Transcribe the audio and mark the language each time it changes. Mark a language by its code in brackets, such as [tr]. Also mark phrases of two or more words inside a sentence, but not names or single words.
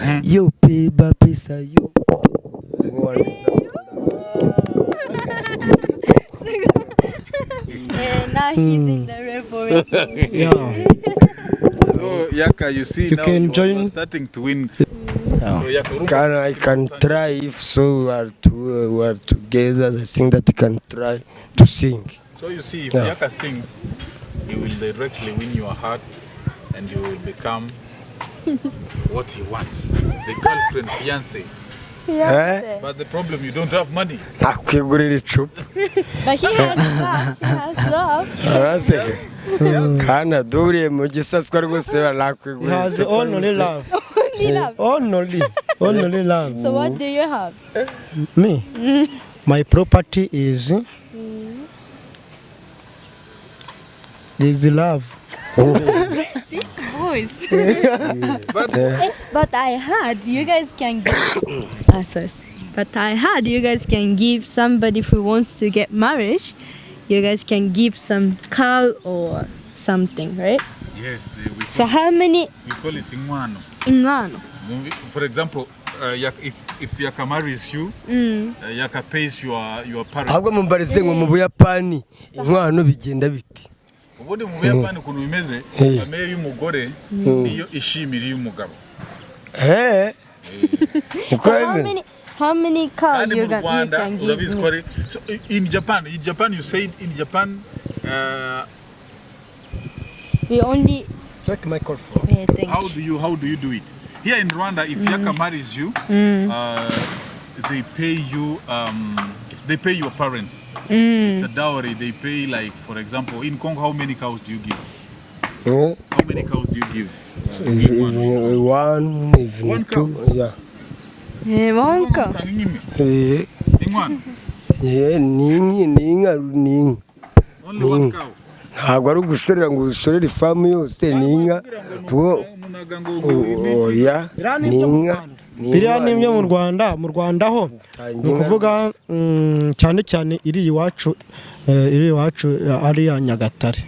[en] Now he's in the referee. Yeah. So Yaka, you see You now can you are join. starting to win. So Yaka, I can try if so we are together. I think that I can try to sing. so you see, if Yeah. Yaka sings, he will directly win your heart, and you will become what he wants, the girlfriend, fiance. Eh? But the problem, you don't have money. [rw] Nakwigurira icupa [en] But he has love. He has love. [rw] araseka kana duriye mu gisaswa rwose [en] He [rw] nakwigurira [en] has only love. Only love. Only love. So what do you have? Me, my property is love. This voice. But I heard you guys can give. Sorry. But I heard you guys can give somebody who wants to get married. You guys can give some cow or something, right? Yes, So how many we call it ingwano. ingano? For example, if Yaka marries you, Yaka pays your parents. [rw] ahubwo mumbarize ngo mu Buyapani inkwano bigenda biti Ubundi mu Buyapani ukuntu bimeze, famille y'umugore niyo ishimira y'umugabo. uko [en] So [rw] bimeze [en] how many cow [rw] Kandi [en] you [rw] mu Rwanda [en] can give [rw] urabizi ko [en] me? ari so in Japan you said in Japan We only. Check my microphone. Yeah, thank how you. do you do it? Here in Rwanda, if Yaka marries you, they pay your parents. It's a dowry. They pay, like, for example, in Congo, how many cows do you give? How many cows do you give? One, even One two, cow? yeah. One cow. [rw] Ninga [en] Only one cow. [rw] ntabwo ari ugusorera ngo usorere ifamu yose ninga oya ninga biriya ni ibyo mu Rwanda ho ni ukuvuga cyane cyane iri iwacu ari ya Nyagatare.